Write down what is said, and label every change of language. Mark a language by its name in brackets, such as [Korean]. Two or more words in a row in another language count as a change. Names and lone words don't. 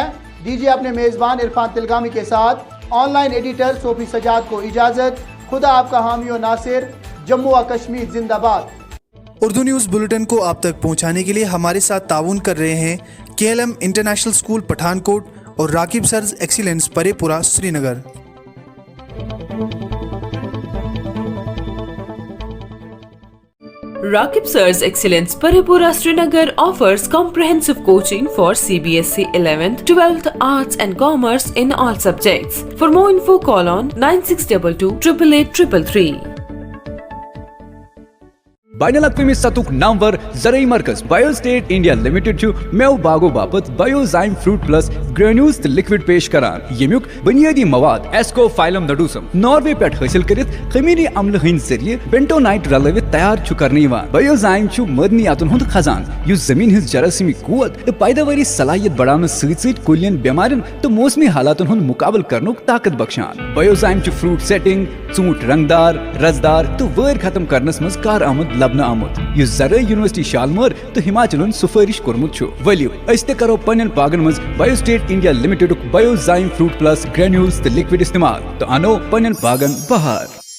[Urdu] دیجیے اپنے میزبان عرفان تلگامی کے ساتھ آن لائن ایڈیٹر صوفی سجاد کو اجازت. خدا آپ کا حامی اور ناصر. جموں اور کشمیر زندہ باد. اردو نیوز بلیٹن کو آپ تک پہنچانے کے لیے ہمارے ساتھ تعاون کر رہے ہیں KLM انٹرنیشنل اسکول پٹھانکوٹ اور راقب سرز ایکسیلنس پریپورہ سرینگر. [English] Rakib Sirs Excellence Paripura Srinagar offers comprehensive coaching for CBSE 11th, 12th Arts and Commerce in all subjects. For more info, call on 9622 888 333. [Kashmiri] बायनल सतुक नामवर ज़रई मरकज़ बायोस्टेट इंडिया लिमिटेड मेव बागो बापत बायोजाइम फ्रूट प्लस ग्रेन्यूल्स लिक्विड पेश करान, यमुक बुनियादी मवाद एस्कोफाइलम नडूसम नॉर्वे पे हासिल करित खमीरी अम्ल हंद जरिए बेंटोनाइट रलवित तैयार करने बायोजाइम मदनियातन हुंद खजान युस जमीन हिज जरासीमी कुवत तो पैदावारी सलाहियत बढ़ाने सत कुलियन बेमारियन तो मौसमी हालातन हुंद मुकाबल करनुक ताकत बख्शान। बायोजाइम [English] fruit setting, [Kashmiri] ऊंट रंगदार, रजदार तो वैर खत्म करनस मज कार आमद आमुत युस ज़रई यूनिवर्सिटी शालमर तो हिमाचल सुफारिश कोरमुत वलियो अस ते करो पन्न बागन मज बायोस्टेट इंडिया लिमिटेड बायोजाइम फ्रूट प्लस ग्रेन्यूल्स तो लिक्विड इस्तेमाल तो अनो पन्न बागन बहार।